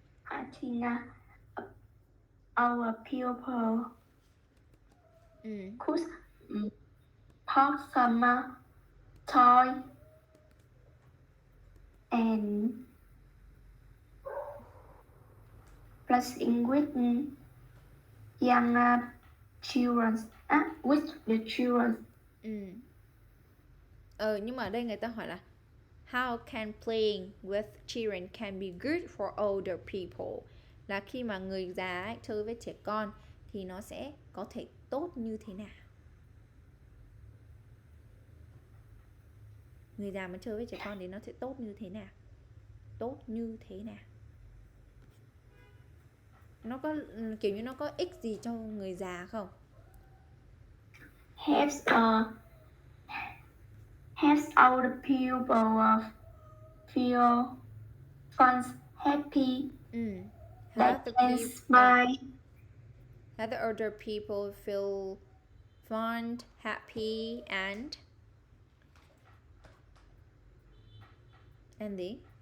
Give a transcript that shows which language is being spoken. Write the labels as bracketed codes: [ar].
[en] I think our pupil could pop some toy and playing with young children, with the children. [vi] Nhưng mà ở đây người ta hỏi là [en] how can playing with children can be good for older people, [vi] là khi mà người già ấy, chơi với trẻ con thì nó sẽ có thể tốt như thế nào. Người già mà chơi với trẻ con thì nó sẽ tốt như thế nào. Tốt như thế nào. Nó có kiểu như nó có ích gì cho người già không? [en] Helps all the people feel fun, happy. They can smile. Let the older people feel fun, happy, and the